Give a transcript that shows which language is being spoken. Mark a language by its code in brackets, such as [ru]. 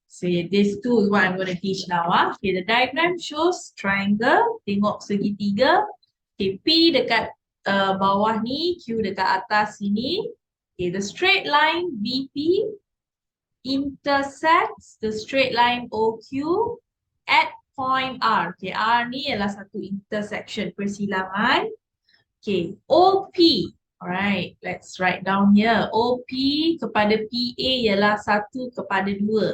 [en] So this two is what I'm going to teach now. Okay, the diagram shows triangle. [ms] Tengok segitiga. Okay, P dekat bawah ni, Q dekat atas sini. [en] Okay, the straight line BP intersects the straight line OQ at point R. [ms] Okay, R ni ialah satu intersection, persilangan. [en] Okay, OP. Alright, let's write down here. [ms] OP kepada PA ialah 1 kepada 2.